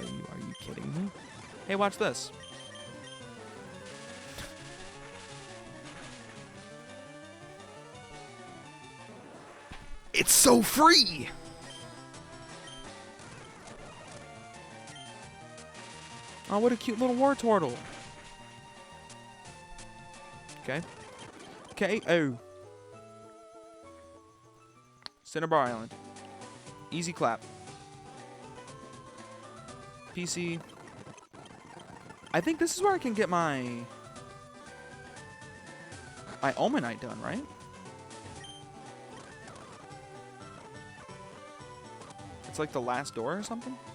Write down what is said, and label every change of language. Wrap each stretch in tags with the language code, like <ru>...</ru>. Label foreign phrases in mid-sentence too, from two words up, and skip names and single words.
<en>Are you kidding me? Hey, watch this. It's so free! Oh, what a cute little Wartortle. Okay. KO. Cinnabar Island. Easy clap. PC. I think this is where I can get my Omanite done, right? It's like the last door or something?</en>